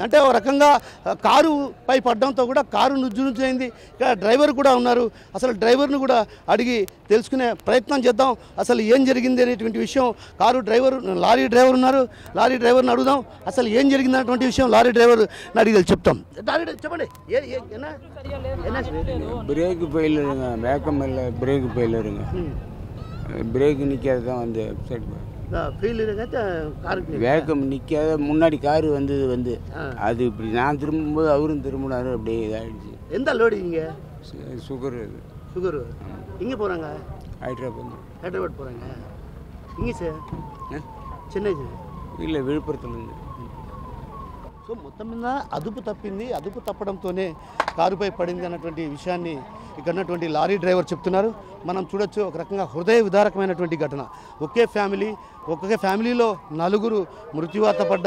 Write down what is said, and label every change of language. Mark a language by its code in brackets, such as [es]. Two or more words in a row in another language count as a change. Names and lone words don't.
[te] అంటే ఒక రకంగా కారు పై పడడంతో కూడా కారు నుజ్జయింది. ఇక్కడ డ్రైవర్ కూడా ఉన్నారు. అసలు డ్రైవర్ను కూడా అడిగి తెలుసుకునే ప్రయత్నం చేద్దాం, అసలు ఏం జరిగింది అనేటువంటి విషయం. లారీ డ్రైవర్ ఉన్నారు, లారీ డ్రైవర్ని అడుగుదాం అసలు ఏం జరిగింది అనేటువంటి విషయం. లారీ డ్రైవర్ అడిగి చెప్తాం. చెప్పండి. [en] brake failureங்க, [ta] வேக்கம் இல்லை, [en] brake failureங்க, [ta] பிரேக் நிற்காது தான் வந்து வேகம் நிற்காத. முன்னாடி காரு வந்து அது இப்படி நான் திரும்பும்போது அவரும் திரும்பினாரு, அப்படியே இதாகிடுச்சு. எந்த லோடு இங்கே? சுகரு இங்கே போகிறாங்க, ஹைதராபாத் போகிறாங்க. இங்கே சார் చెన్నై இல்லை, విழுப்புరத்துலேருந்து. [te] సో మొత్తం మీద అదుపు తప్పింది. అదుపు తప్పడంతోనే కారుపై పడింది అన్నటువంటి విషయాన్ని ఇక్కడ ఉన్నటువంటి లారీ డ్రైవర్ చెప్తున్నారు. మనం చూడొచ్చు ఒక రకంగా హృదయ విదారకమైనటువంటి ఘటన. ఒకే ఫ్యామిలీలో 4 మృత్యువాత పడ్డం.